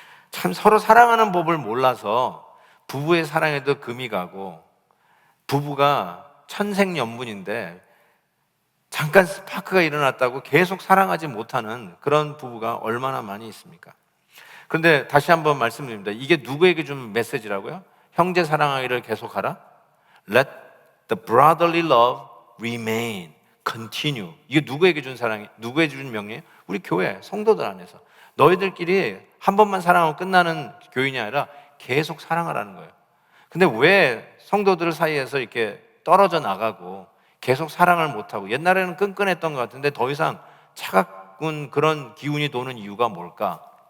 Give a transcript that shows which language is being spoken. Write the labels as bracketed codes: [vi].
[ko] 참 서로 사랑하는 법을 몰라서 부부의 사랑에도 금이 가고 부부가 천생연분인데 잠깐 스파크가 일어났다고 계속 사랑하지 못하는 그런 부부가 얼마나 많이 있습니까? 그런데 다시 한번 말씀드립니다. 이게 누구에게 준 메시지라고요? 형제 사랑하기를 계속하라. [en] Let the brotherly love remain, continue. [ko] 이게 누구에게 준 사랑이, 누구에게 준 명령이에요? 우리 교회 성도들 안에서 너희들끼리 한 번만 사랑하고 끝나는 교인이 아니라 계속 사랑하라는 거예요. 근데 왜 성도들 사이에서 이렇게 떨어져 나가고 계속 사랑을 못하고, 옛날에는 끈끈했던 것 같은데 더 이상 차가운 그런 기운이 도는 이유가 뭘까?